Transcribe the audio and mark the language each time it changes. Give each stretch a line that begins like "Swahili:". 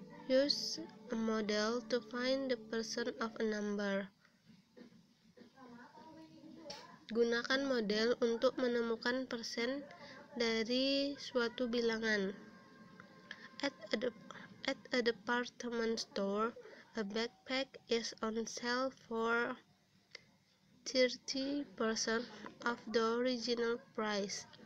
English: Use a model to find the percent of a number.
Indonesian: Gunakan model untuk menemukan persen dari suatu bilangan.
English: At a department store, a backpack is on sale for 30% of the original price.